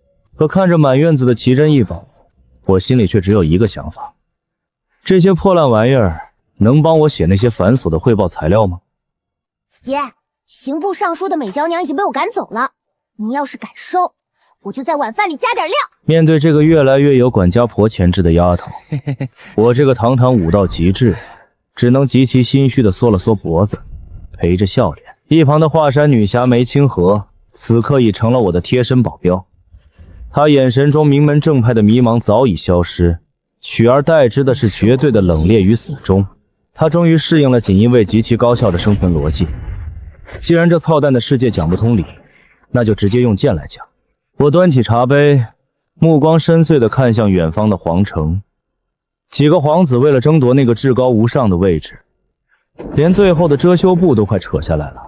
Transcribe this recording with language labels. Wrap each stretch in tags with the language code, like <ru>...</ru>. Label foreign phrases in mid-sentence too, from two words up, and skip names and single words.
<zh>可看着滿院子的奇珍異寶，我心裡卻只有一個想法：這些破爛玩意兒能幫我寫那些繁瑣的匯報材料嗎？爺，刑部尚書的美娇娘已經被我趕走了，你要是敢收，我就在晚飯裡加點料。面對這個越來越有管家婆潛質的丫頭，我這個堂堂武道極致，只能極其心虛地縮了縮脖子，陪着笑臉。一旁的華山女俠梅清河此刻已成了我的貼身保鏢，她眼神中名門正派的迷茫早已消失，取而代之的是絕對的冷冽與死忠。她終於適應了錦衣衛極其高效的生存邏輯。既然這操蛋的世界講不通理，那就直接用劍來講。我端起茶杯，目光深邃地看向遠方的皇城。幾個皇子為了爭奪那個至高無上的位置，連最後的遮羞布都快扯下來了。</zh>